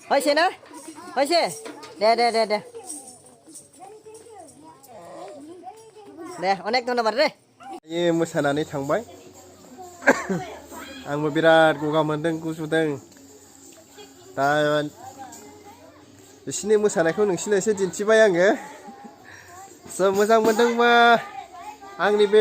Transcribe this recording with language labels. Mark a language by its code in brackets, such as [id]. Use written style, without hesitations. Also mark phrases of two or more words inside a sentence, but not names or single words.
[bn] হয়েছে না হয়েছে দে দে দে দে দে অনেক ধন্যবাদ রে [brx] मोसानानै थांबाय आंबो बिराद गगा मोनदों गुजुदों दा बिसिनि मोसानायखौ नोंसिनो एसे दिन्थिबाय आङो मोजां मोनदोंबा आंनि बे